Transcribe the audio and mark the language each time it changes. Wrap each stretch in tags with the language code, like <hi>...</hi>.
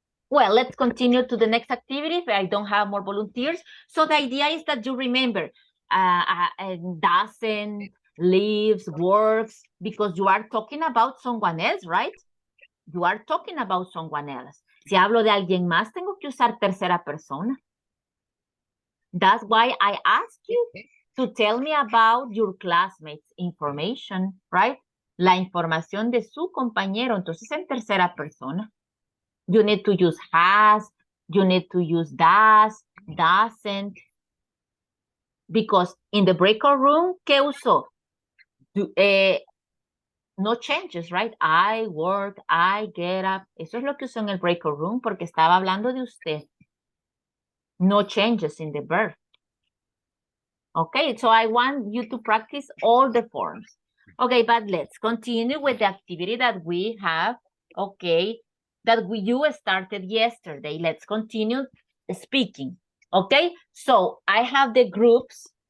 <en>Well, let's continue to the next activity. I don't have more volunteers. So the idea is that you remember doesn't, lives, works, because you are talking about someone else, right? You are talking about someone else.</en> <es>Si hablo de alguien más, tengo que usar tercera persona.</es> <en>That's why I ask you to tell me about your classmates' information, right?</en> <es>La información de su compañero, entonces en tercera persona.</es> <en>You need to use has, you need to use does, doesn't. Because in the breakout room,</en> <es>¿qué usó?</es> <en>No changes, right? I work, I get up.</en> <es>Eso es lo que usó en el breakout room porque estaba hablando de usted.</es> <en>No changes in the verb. Okay, so I want you to practice all the forms. Okay, but let's continue with the activity that we have, okay, that you started yesterday. Let's continue speaking, okay? So I have the groups.</en>